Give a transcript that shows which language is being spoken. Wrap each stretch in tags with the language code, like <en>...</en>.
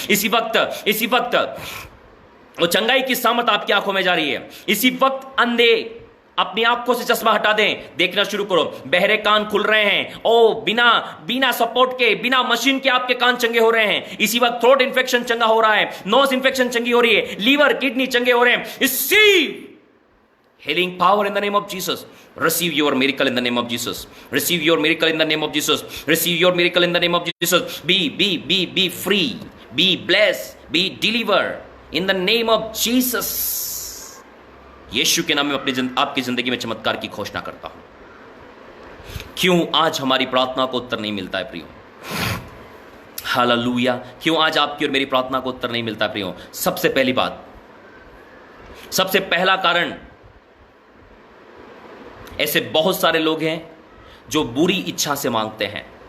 <hi>इसी वक्त वो चंगाई की सामत आपकी आंखों में जा रही है। इसी वक्त अंधे अपनी आंखों से चश्मा हटा दें, देखना शुरू करो। बहरे कान खुल रहे हैं। ओ बिना बिना सपोर्ट के, बिना मशीन के आपके कान चंगे हो रहे हैं। इसी वक्त थ्रोट इन्फेक्शन चंगा हो रहा है, नोज इन्फेक्शन चंगी हो रही है, लीवर किडनी चंगे हो रहे हैं।</hi> <en>Receive healing power in the name of Jesus. Receive your miracle in the name of Jesus. Receive your miracle in the name of Jesus. Receive your miracle in the name of Jesus. Be free. Be blessed. Be delivered in the name of Jesus.</en> <hi>यीशु के नाम में आपकी जिंदगी में चमत्कार की घोषणा करता हूं। क्यों आज हमारी प्रार्थना को उत्तर नहीं मिलता है प्रियो? हालेलुया। क्यों आज आपकी और मेरी प्रार्थना को उत्तर नहीं मिलता है प्रियो? सबसे पहली बात, सबसे पहला कारण, ऐसे बहुत सारे लोग हैं जो बुरी इच्छा से मांगते हैं।</hi>